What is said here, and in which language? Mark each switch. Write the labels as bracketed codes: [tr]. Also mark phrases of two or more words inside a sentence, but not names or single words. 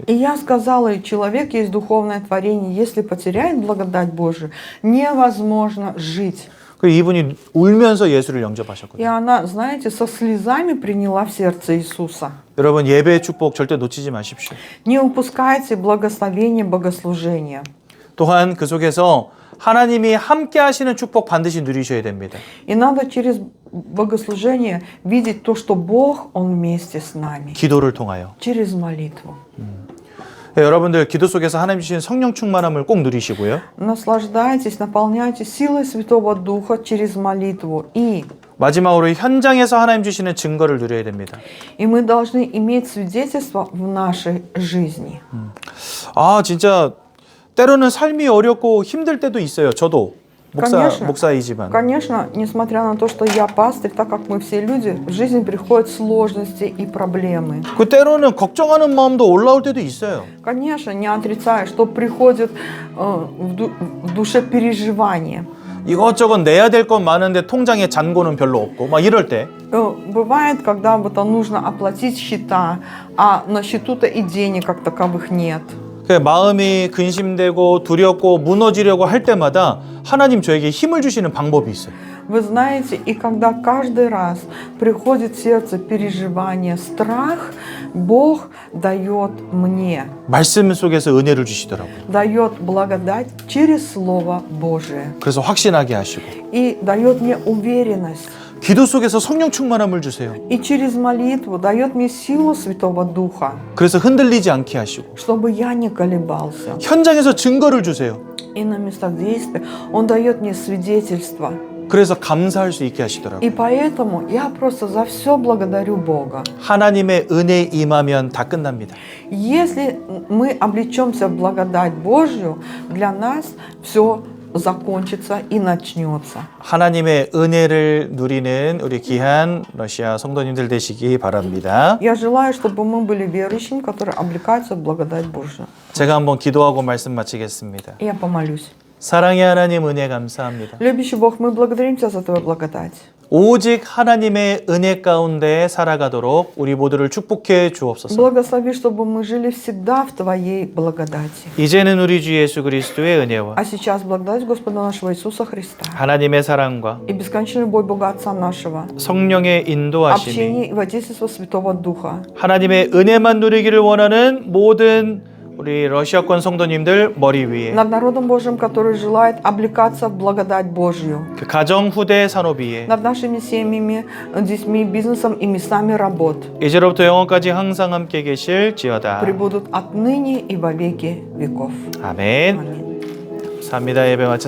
[ru] И я сказала, человек есть духовное творение, если потеряет благодать Божию, невозможно жить. [ko] 그 이분이 울면서 예수를 [ru] И [ko] 영접하셨거든요. [ru] она, знаете, со слезами приняла в сердце Иисуса. [ko] 여러분 예배의 축복 절대 놓치지 마십시오. [ru] Не упускайте благословение богослужения. [ko] 또한 그 속에서 하나님이 함께 하시는 축복 반드시 누리셔야 됩니다. [ru] И надо через богослужение видеть то, что Бог, Он вместе с нами. [ko] 기도를 통하여. [ru] Через молитву. [ko] 네, 여러분들 기도 속에서 하나님 주신 성령 충만함을 꼭 누리시고요. [ru] Наслаждайтесь, наполняйтесь силой Святого Духа через молитву. И [ko] 마지막으로 현장에서 하나님 주시는 증거를 누려야 됩니다. [ru] мы должны иметь свидетельство в нашей жизни. [ko] 아 진짜 때로는 삶이 어렵고 힘들 때도 있어요. 저도 목사이지만. [ru] Конечно, несмотря на то, что я пастырь, так как мы все люди, в жизни приходят сложности и проблемы. [ko] 그 때로는 걱정하는 마음도 올라올 때도 있어요. [ru] Конечно, не отрицаю, что приходит в душе переживания. [ko] 이것저것 내야 될 건 많은데 통장에 잔고는 별로 없고 막 이럴 때. [ru] Бывает, когда вот нужно оплатить счета, а на счету-то и денег как таковых нет. [ko] 마음이 근심되고 두렵고 무너지려고 할 때마다 하나님 저에게 힘을 주시는 방법이 있어요. [ru] Вы знаете, и когда каждый раз приходит в сердце переживание, страх, Бог дает мне. [ko] 말씀 속에서 은혜를 주시더라고요. [ru] Дает благодать через Слово Божие. [ko] 그래서 확신하게 하시고. [ru] И дает мне уверенность. [ko] 기도 속에서 성령 충만함을 주세요. [ru] И через молитву дает мне силу Святого Духа. [ko] 그래서 흔들리지 않게 하시고. [ru] Чтобы я не колебался. [ko] 현장에서 증거를 주세요. [ru] И на местах действия Он дает мне свидетельство. [ko] 그래서 감사할 수 있게 하시더라고요. [ru] И поэтому я просто за все благодарю Бога. [ko] 하나님의 은혜 임하면 다 끝납니다. [ru] Если мы облечемся в благодать Божью, для нас все закончится и начнется. [ko] 하나님의 은혜를 누리는 우리 귀한 러시아 성도님들 되시기 바랍니다. [ru] Я желаю, чтобы мы были верующими, которые облекаются в благодать Божию. [ko] 제가 한번 기도하고 말씀 마치겠습니다. [ru] И я помолюсь. [ko] 사랑의 하나님 은혜 감사합니다. [ru] Любящий Бог, мы благодарим Тебя за Твою благодать. [ko] 오직 하나님의 은혜 가운데 살아가도록 우리 모두를 축복해 주옵소서. [ru] Благослови, чтобы мы жили всегда в Твоей благодати. [ko] 이제는 우리 주 예수 그리스도의 은혜와 [ru] А сейчас благодать Господа нашего Иисуса Христа [ko] 하나님의 사랑과 [ru] и бесконечная любовь Бога Отца нашего, [ko] 성령의 인도하심이 [ru] общение и водительство Святого Духа, [ko] 하나님의 은혜만 누리기를 원하는 모든 우리 러시아권 성도님들 머리 위에 [ru] над народом Божьим, который желает облекаться в благодать Божью, [ko] 그 가정 후대 산업 위에 [ru] над нашими семьями, детьми, бизнесом и местами работ, [ko] 이제로부터 영원까지 항상 함께 계실지어다. [ru] пребудут отныне и во веки веков. [ko] 아멘. [ru] Аминь. [ko] 감사합니다. 예배 마쳤습니다.